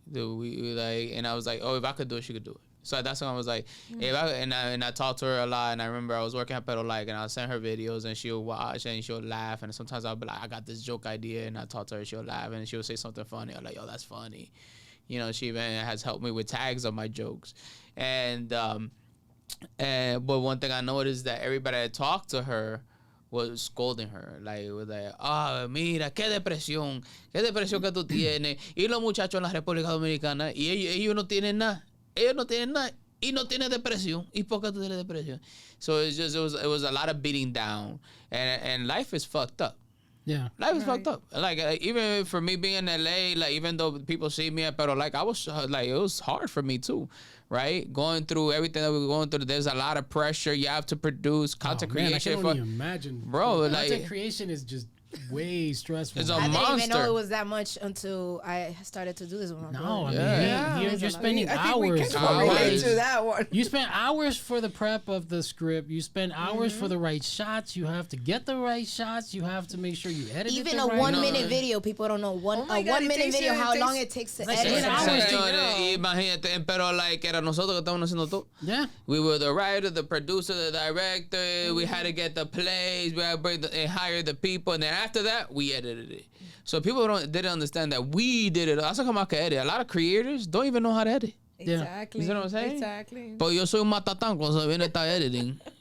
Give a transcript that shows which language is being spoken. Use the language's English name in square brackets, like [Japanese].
[English] We like, and I was like, oh, if I could do it, she could do it. So that's when I was like, if I talked to her a lot, and I remember I was working at Pedal Like, and I'll send her videos, and she'll watch, and she'll laugh, and sometimes I'll be like, I got this joke idea, and I talk to her, she'll laugh, and she'll say something funny. I'm like, yo, that's funny. You know, she even has helped me with tags of my jokes. But one thing I noticed is that everybody that talked to her was scolding her, like, was like, [Spanish] mira, qué depresión que tú tienes, y los muchachos en la República Dominicana, y ellos no tienen nada, y no tienen depresión, y por qué tú tienes depresión. [English] So it was a lot of beating down, and life is fucked up. Yeah, life is fucked up. Like even for me being in LA, like even though people see me at Pero like I was like it was hard for me too, right? Going through everything that we were going through, there's a lot of pressure. You have to produce content creation. I can only imagine, bro. Content creation is just way stressful. It's a I monster. didn't even know it was that much until I started to do this one. No, I mean, you're spending hours. To that one. You spend hours for the prep of the script. You spend hours for the right shots. You have to get the right shots. You have to make sure you edit it. Even a 1 minute video, people don't know a 1 minute video how long it takes to edit. [Spanish] Imagínate, pero like era nosotros que estábamos haciendo todo. [English] Yeah, we were the writer, the producer, the director. We had to get the plays. We had to bring and hire the people, and then after that, we edited it. So people didn't understand that we did it. That's how I edit. A lot of creators don't even know how to edit. Exactly. You know what I'm saying? Exactly. [Spanish] But yo soy un matatán cuando se viene esta editing.